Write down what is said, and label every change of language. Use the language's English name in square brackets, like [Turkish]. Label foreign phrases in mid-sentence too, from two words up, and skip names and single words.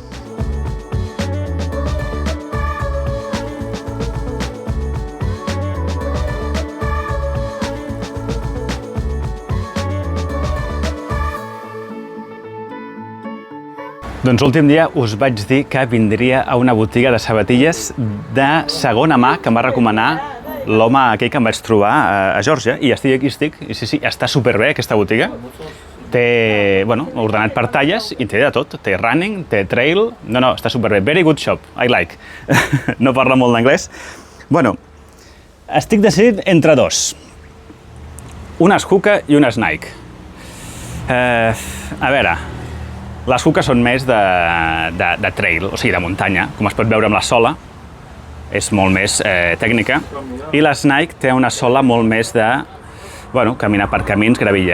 [Catalan] Doncs l'últim dia us vaig dir que vindria a una botiga de sabatilles de segona mà que em va recomanar l'home aquell que em vaig trobar a Geòrgia. I aquí estic. I sí, està superbé aquesta botiga. Té, bueno, ordenat per talles i té de tot. Té running, té trail... No, està superbé. [English] Very good shop. I like. [Catalan] No parla molt d'anglès. Bueno, estic decidit entre dos. Unes Hoka i unes Nike. A veure... Les Hoka són més de trail, o sigui, de muntanya, com es pot veure amb la sola, és molt més tècnica, i les Nike té una sola molt més de, bueno, caminar per camins, gravilla.